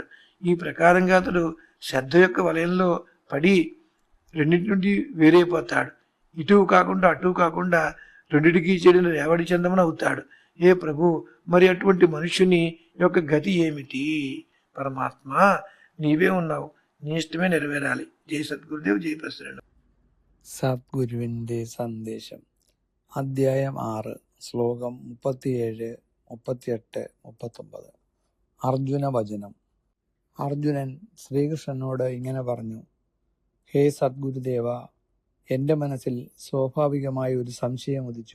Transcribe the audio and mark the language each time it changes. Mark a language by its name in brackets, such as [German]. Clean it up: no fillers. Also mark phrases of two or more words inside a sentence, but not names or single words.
[Telugu] ఈ ప్రకారంగా అతడు శ్రద్ధ యొక్క వలయంలో పడి రెండింటి నుండి వేరైపోతాడు. ఇటు కాకుండా అటు కాకుండా రెండిటికి చెడిన రేవడి చందమున అవుతాడు. ఏ ప్రభు, మరి అటువంటి మనుష్యుని యొక్క గతి ఏమిటి? పరమాత్మ, నీవే ఉన్నావు, నీ ഇഷ്ടമേ నెరవేరాలి. జై సద్గురుదేవ్, జై പ്രസിഡന്റ്. [Malayalam] സദ്ഗുരുവിൻ്റെ സന്ദേശം. അധ്യായം 6, ശ്ലോകം 37, 38, 39. അർജുന വചനം. അർജുനൻ ശ്രീകൃഷ്ണനോട് ഇങ്ങനെ പറഞ്ഞു: ഹേ സദ്ഗുരുദേവ, എൻ്റെ മനസ്സിൽ സ്വാഭാവികമായ ഒരു സംശയം ഉദിച്ചു.